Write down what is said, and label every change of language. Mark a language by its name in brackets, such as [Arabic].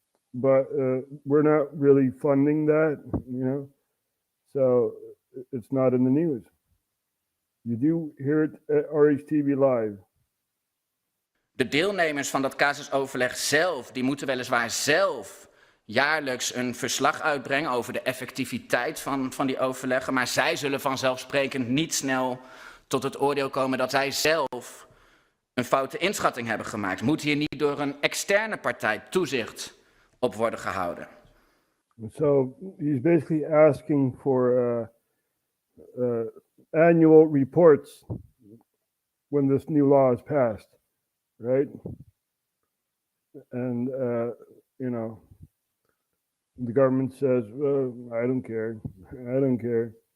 [English] But we're not really funding that, So it's not in the news. You do hear it at RHTVLive. [Dutch] De deelnemers van dat casusoverleg zelf, die moeten weliswaar zelf jaarlijks een verslag uitbrengen over de effectiviteit van die overleggen, maar zij zullen vanzelfsprekend niet snel tot het oordeel komen dat zij zelf een foute inschatting hebben gemaakt. Moet hier niet door een externe partij toezicht op worden gehouden? [English] So he's basically asking for annual reports when this new law is passed, right? And, the government says, well, I don't care.